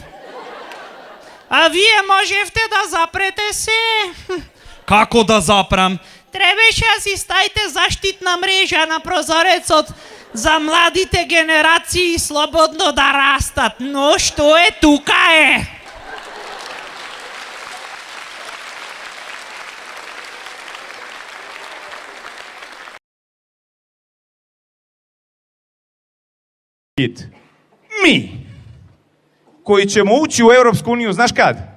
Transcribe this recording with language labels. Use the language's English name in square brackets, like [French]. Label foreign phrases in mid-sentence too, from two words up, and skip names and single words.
[Macedonian] А вие можевте да запрете се. Како да запрам? Требаше да си ставите заштитна мрежа на прозорецот за младите генерации слободно да растат. Но што е тука е? [Croatian] Mi, koji ćemo ući u Europsku uniju, znaš kad?